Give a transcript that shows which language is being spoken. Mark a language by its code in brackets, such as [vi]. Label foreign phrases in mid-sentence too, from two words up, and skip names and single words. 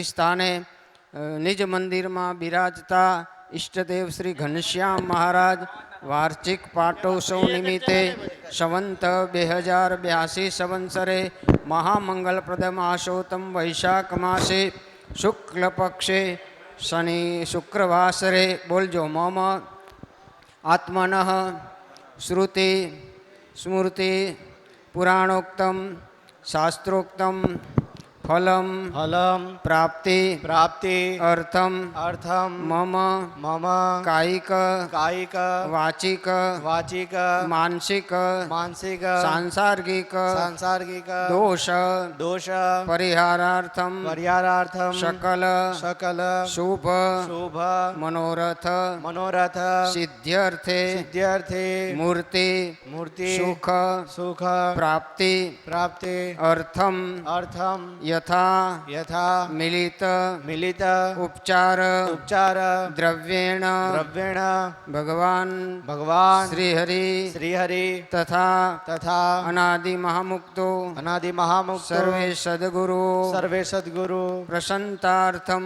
[gu] સ્થાને નિજ મંદિરમાં બિરાજતા ઈષ્ટદેવ શ્રી ઘનશ્યામ મહારાજ વાર્ષિક પાટોત્સવ નિમિત્તે [sa] સંવંત 2082 સંવત્સરે મહામંગલપ્રદ માસોત્તમ વૈશાખ માસે શુક્લ પક્ષે શનિ શુક્રવાસરે બોલજો મમ આત્મન શ્રુતિ સ્મૃતિ પુરાણોક્તમ શાસ્ત્રોક્તમ ફલમ ફલમ પ્રાપ્તિ પ્રાપ્તિ અર્થમ અર્થમ મમ મમ કાયિક કાયિક વાચિક વાચિક માનસિક માનસિક સાંસાર્ગિક સાંસાર્ગિક દોષ દોષ પરિહારાર્થમ પરિહારાર્થમ સકલ સકલ શુભ શુભ મનોરથ મનોરથ સિદ્ધ્યર્થે સિદ્ધ્યર્થે મૂર્તિ મૂર્તિ સુખ સુખ પ્રાપ્તિ પ્રાપ્તિ અર્થમ અર્થમ યથા યથા મિલિત મિલિત ઉપચાર ઉપચાર દ્રવ્યેણ દ્રવ્યેણ ભગવાન ભગવાન શ્રી હરિ શ્રી હરિ તથા તથા અનાદિ મહામુક્તો અનાદિ મહામુક્ત સર્વે સદગુરુ સર્વે સદગુરુ પ્રસન્તાર્થમ